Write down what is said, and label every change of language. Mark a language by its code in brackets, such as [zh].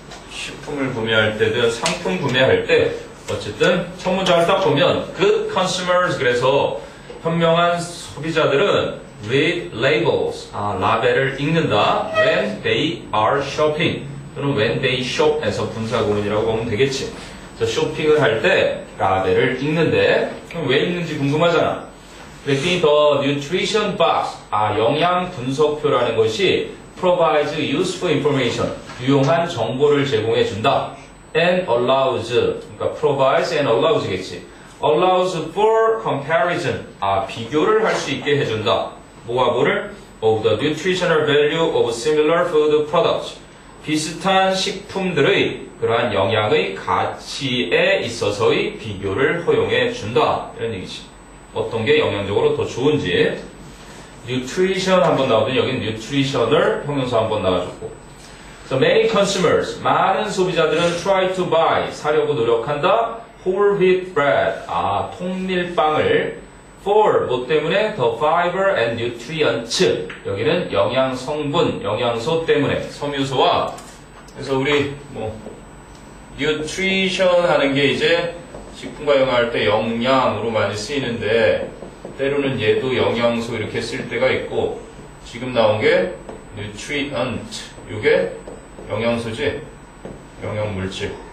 [ko] 식품을 구매할 때든 상품 구매할 때 어쨌든 첫 문장을 딱 보면 [en] good consumers, [ko] 그래서 현명한 소비자들은 [en] read labels, [ko] 라벨을 읽는다. [en] when they are shopping [ko] 또는 [en] when they shop에서 [ko] 분사구문이라고 보면 되겠지. 그래서 쇼핑을 할 때 라벨을 읽는데 그럼 왜 읽는지 궁금하잖아. 그랬더니 [en] the nutrition box, [ko] 영양 분석표라는 것이 [en] provides useful information, [ko] 유용한 정보를 제공해 준다. [en] and allows, [ko] 그러니까 [en] provides and allows겠지. allows for comparison, [ko] 비교를 할 수 있게 해준다. 뭐와 뭐를? [en] of the nutritional value of similar food products. [ko] 비슷한 식품들의 그러한 영양의 가치에 있어서의 비교를 허용해 준다. 이런 얘기지. 어떤 게 영양적으로 더 좋은지. nutrition 한번 나오더니 여기는 nutritional 형용사 한번 나와줬고. [en] So many consumers, [ko] 많은 소비자들은 [en] try to buy, [ko] 사려고 노력한다. [en] whole wheat bread, [ko] 통밀빵을 [en] for, [ko] 뭐 때문에? [en] the fiber and nutrients, [ko] 여기는 영양 성분, 영양소 때문에, 섬유소와. 그래서 우리 뭐 nutrition 하는 게 이제 식품과 영양할 때 영양으로 많이 쓰이는데 때로는 얘도 영양소 이렇게 쓸 때가 있고, 지금 나온 게 nutrient, 이게 영양소지, 영양물질.